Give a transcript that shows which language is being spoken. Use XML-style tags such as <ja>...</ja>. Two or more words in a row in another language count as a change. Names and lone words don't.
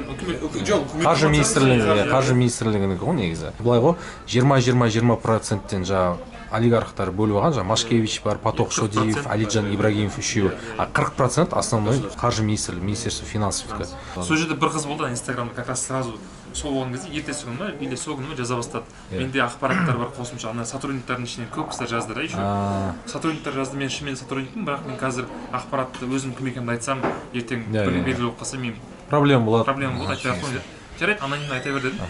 <kk>Қаржы министрлігі, қаржы министрлігінікі ғой негізі. Былай ғой 20-20-20%-тен жаңағы олигархтар бөліп алған, жаңағы Машкевич бар, Поток Шодиев, Алиджан Ибрагимов үшеуі.</kk> <ru>А 40% основной</ru> <kk>қаржы министрлігі,</kk> <ru>Министерство финансовтікі.</ru> <kk>Сол жерде бір қыз болды, Инстаграмда</kk> <ru>как раз сразу</ru> <kk>сол болған кезде ертесі күні ма или сол күні ма жаза бастады. Менде ақпараттар бар қосымша, ана сотрудниктардың ішінен көп қыздар жазды да еще. Сотрудниктар жазды, мен шынымен сотрудникпін, бірақ мен қазір ақпаратты өзім кім екенімді айтсам, ертең бір белгілі болып қалса мен Проблема болады. айтпай ақ қойын деді. Жарайды, анонимно айта бер дедім.</kk>